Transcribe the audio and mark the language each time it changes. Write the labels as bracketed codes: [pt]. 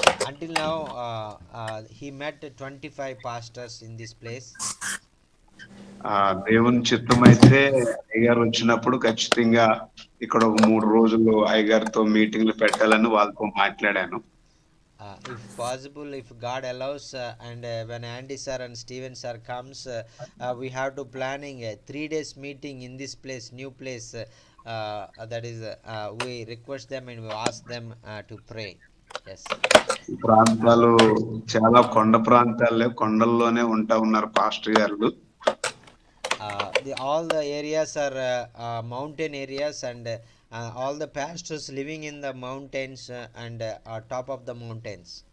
[en] Until now he met 25 pastors in this place. [te] దేవుని చిత్తం అయితే అయ్యగారు వచ్చినప్పుడు ఖచ్చితంగా ఇక్కడ ఒక 3 రోజులు అయ్యగారితో మీటింగ్లు పెట్టాలని వాళ్ళతో మాట్లాడాను. [en] If possible, if God allows, and when Andy sir and Steven sir comes, we have to planning a 3 days meeting in this place, new place. That is, we request them and we ask them to pray. Yes. [te] ఈ ప్రాంతాలు చాలా కొండ ప్రాంతాలే, కొండల్లోనే ఉంటా ఉన్నారు pastor గారు. [en] All the areas are mountain areas, and all the pastors living in the mountains and top of the mountains.